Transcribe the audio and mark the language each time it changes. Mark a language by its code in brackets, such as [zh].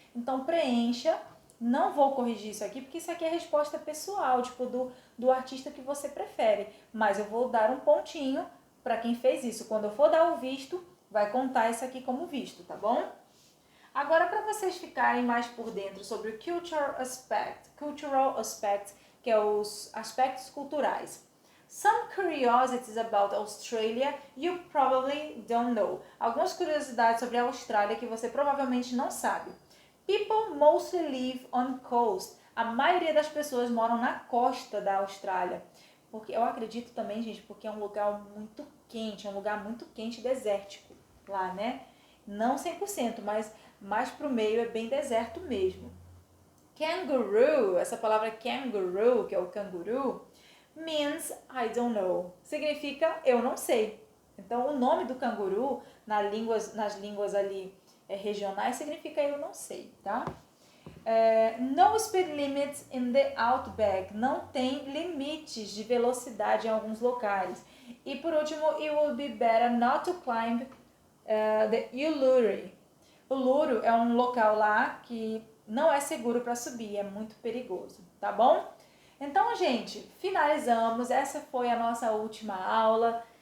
[pt] Então preencha. Não vou corrigir isso aqui, porque isso aqui é resposta pessoal, tipo do artista que você prefere. Mas eu vou dar um pontinho para quem fez isso. Quando eu for dar o visto, vai contar isso aqui como visto, tá bom? Agora, para vocês ficarem mais por dentro sobre o cultural aspect, que é os aspectos culturais. [en] Some curiosities about Australia you probably don't know. [pt] Algumas curiosidades sobre a Austrália que você provavelmente não sabe. [en] People mostly live on coast. [pt] A maioria das pessoas moram na costa da Austrália. Porque eu acredito também, gente, porque é um lugar muito quente, é um lugar muito quente e desértico lá, né? Não 100%, mas mais pro meio é bem deserto mesmo. Kangaroo, essa palavra kangaroo, que é o canguru, [en] means I don't know. [pt] Significa eu não sei. Então, o nome do canguru nas línguas ali regionais significa eu não sei, tá? [en] No speed limits in the outback. [pt] Não tem limites de velocidade em alguns locais. E por último, [en] it would be better not to climb the Uluru. [pt] O Uluru é um local lá que não é seguro para subir, é muito perigoso, tá bom? Então, gente, finalizamos. Essa foi a nossa última aula.